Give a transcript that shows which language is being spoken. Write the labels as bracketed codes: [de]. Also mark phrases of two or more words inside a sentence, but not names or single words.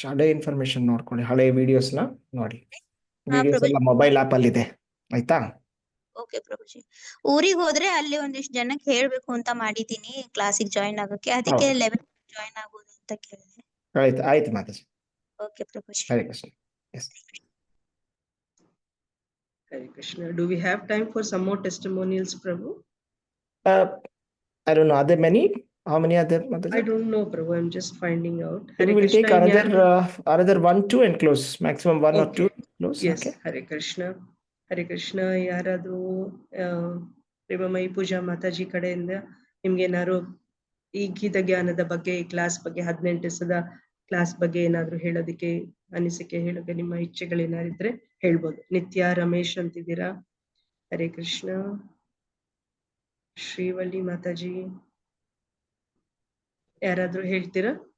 [kn] ಹಳೆ ಇನ್ಫಾರ್ಮೇಶನ್ ನೋಡ್ಕೊಳ್ಳಿ, ಹಳೆ ವಿಡಿಯೋಸ್ನ ನೋಡಿ. ವಿಡಿಯೋಸ್ ಎಲ್ಲ ಮೊಬೈಲ್ ಆಪ್ ಅಲ್ಲಿ ಇದೆ, ಆಯ್ತಾ? ಓಕೆ ಪ್ರಭುಜಿ. ಊರಿಗೆ ಹೋದ್ರೆ ಅಲ್ಲಿ ಒಂದಿಷ್ಟು ಜನಕ್ಕೆ ಹೇಳ್ಬೇಕು ಅಂತ ಮಾಡಿದೀನಿ ಕ್ಲಾಸಿಗೆ ಜಾಯಿನ್ ಆಗಕ್ಕೆ, ಅದಕ್ಕೆ ಲೆವೆಲ್ ಜಾಯಿನ್ ಆಗ್ಬೋದು ಅಂತ ಕೇಳಿದೆ. ಆಯ್ತು ಆಯ್ತು ಮಾತಾಜಿ. ಓಕೆ ಪ್ರಭುಜಿ. ಹರೇ ಕೃಷ್ಣ. ಎಸ್. [en] Hare Krishna. Do we have time for some more testimonials, Prabhu? I don't know. Are there many? How many are there, Mataji? I don't know, Prabhu. I'm just finding out. We will take another 1, 2 and close. Maximum 1 or 2 close. Yes. Okay. Hare Krishna. Hare Krishna. [kn] ಯಾರಾದ್ರೂ ಪ್ರೇಮಮಯಿ ಪೂಜಾ ಮಾತಾಜಿ ಕಡೆಯಿಂದ ನಿಮ್ಗೆ ಏನಾದ್ರು ಈ ಗೀತ ಜ್ಞಾನದ ಬಗ್ಗೆ, ಈ ಕ್ಲಾಸ್ ಬಗ್ಗೆ, 18 ದಿವಸದ ಕ್ಲಾಸ್ ಬಗ್ಗೆ ಏನಾದ್ರು ಹೇಳೋದಕ್ಕೆ, ಅನಿಸಿಕೆ ಹೇಳೋಕೆ ನಿಮ್ಮ ಇಚ್ಛೆಗಳೇನಾರಿದ್ರೆ ಹೇಳ್ಬೋದು. ನಿತ್ಯ ರಮೇಶ್ ಅಂತಿದ್ದೀರಾ. ಹರೇ ಕೃಷ್ಣ. ಶ್ರೀವಳ್ಳಿ ಮಾತಾಜಿ ಯಾರಾದ್ರೂ ಹೇಳ್ತೀರಾ?